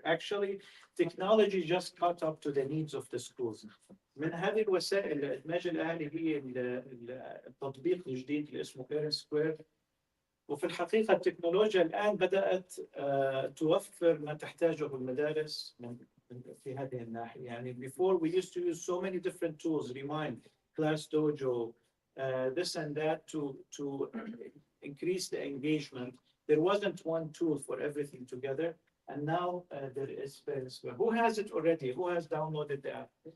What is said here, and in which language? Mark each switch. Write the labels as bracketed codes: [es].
[en] Actually, technology just caught up to the needs of the schools. [ar] من هذه الوسائل إدماج الأهلي هي التطبيق الجديد اللي اسمه ParentSquare. وفي الحقيقة التكنولوجيا الآن بدأت توفر ما تحتاجه المدارس في هذه الناحية. [en] يعني before we used to use so many different tools, Remind, Class Dojo, this and that to increase the engagement. There wasn't one tool for everything together, and now there is ParentSquare. Who has it already? Who has downloaded the app?